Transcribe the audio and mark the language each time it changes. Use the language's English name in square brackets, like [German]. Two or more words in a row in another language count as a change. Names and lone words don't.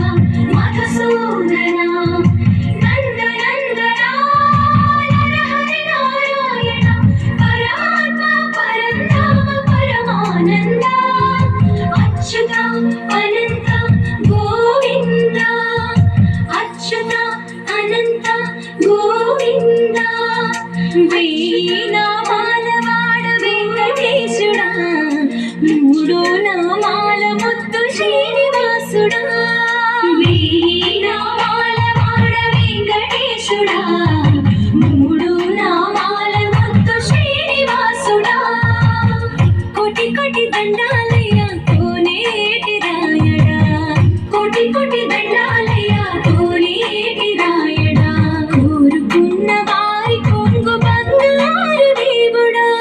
[Sanskrit] मधुसूदना नन्दनन्दना नरहरि नारायण परमात्मा परधाम परमानन्द अच्युत अनन्त गोविन्द अच्युत अनन्त गोविन्द [Telugu] నామాల వెంకటేశుడా మూడో నామాల ముత్తు శ్రీనివాసుడా నామాల వాడ వెంకటేశుడా మూడు నామాల ముత్తు శ్రీనివాసుడా కోటి కోటి దండాలయ్య కోనేటి రాయడా కోటి కోటి దండాలయ్య కోనేటి రాయడా కోరుకున్న వారి కొంగు బంగారు దేవుడా